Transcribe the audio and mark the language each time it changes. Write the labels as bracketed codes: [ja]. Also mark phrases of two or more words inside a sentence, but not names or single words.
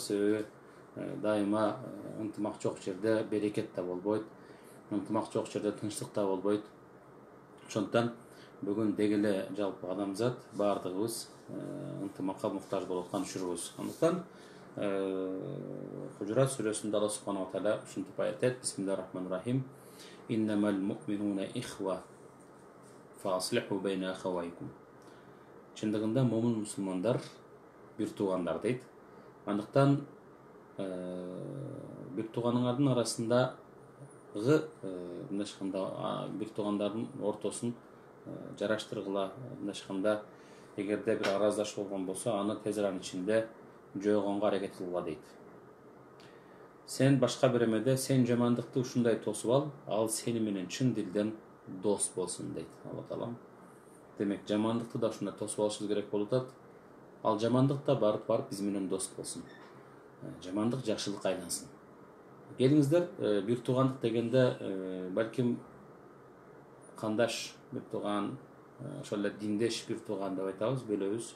[ky] Себеби дайыма ынтымак жок жерде берекет да болбойт, ынтымак жок жерде тынчтык да болбойт. Ошондуктан бүгүн деги эле жалпы адамзат баардыгыбыз ынтымакка муктаж болуп аткан учурубуз. Андыктан Хужурат сүрөсүндө Алла [ar] سبحانه وتعالى [ky] ушинтип айтат: [ar] بسم الله الرحمن الرحيم. إنما المؤمنون إخوة فأصلحوا بين أخويكم. [ky] Чындыгында момун мусулмандар бир туугандар дейт. Андыктан бир тууганыңардын арасындагы мындайча бир туугандардын ортосун жараштыргыла. Мындайча эгерде бир араздаш болгон болсо, аны тез аранын ичинде жойгонго аракет кылгыла дейт. [tr] Sen başka bir [ky] emede sen jamandыкты ушундай тосуп ал сени менен чын дилден дос болсун дейт Алла Таалам. Демек жамандыкты да ушундай тосуп алышыбыз керек болуп атат. Ал жамандык да барып биз менен дос болсун. Жамандык жакшылыкка айлансын. Келиңиздер, бир туугандык дегенде балким кандаш бир тууган, ошол эле диндеш бир тууган деп айтабыз, бөлөбүз.